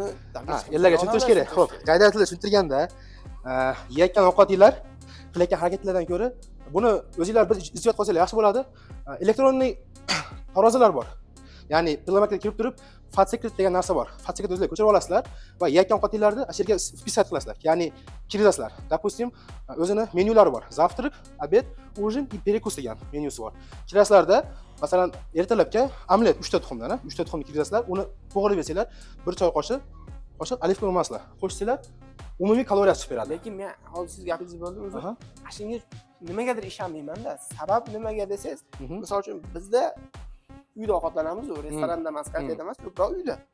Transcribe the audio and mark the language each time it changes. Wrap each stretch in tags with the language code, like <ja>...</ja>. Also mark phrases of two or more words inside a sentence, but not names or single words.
<uz>ellarga tushuntirish kerak. Xo'p, qayda tilda tushuntirganda, yeyotgan ovqatinglar, qilayotgan harakatlardan ko'ra buni o'zingizlar bir ijod qilsanglar yaxshi bo'ladi. Elektronniy tarozilar bor. Ya'ni pilometrga kirib turib, fat secret degan narsa bor. Fat secret o'zingizlar ko'chirib olasizlar va yeyotgan ovqatinglarni o'sha yerga вписать qilasizlar. Ya'ni kirizasizlar. Допустим, o'zini menyulari bor.</uz> <ru>Завтрак, обед, ужин и перекус</ru> <uz>degan menyusi bor. Kirasizlarda, masalan, ertalabga omlet 3 ta tuxumdan, 3 ta tuxumni kirizasizlar, uni to'g'rib yesanglar, 1 choy qoshiq olivka urmaslar. Qo'shsanglar, umumiy kaloriya chiqib beradi. Lekin men hozir siz gapingizni bo'ldim, o'zi. Shunga nimagadir ishonmayman-da. Sabab nimaga desangiz, misol uchun bizda uyda ovqatlanamiz, restoranda emas, kafeda emas, ko'proq uyda.</uz>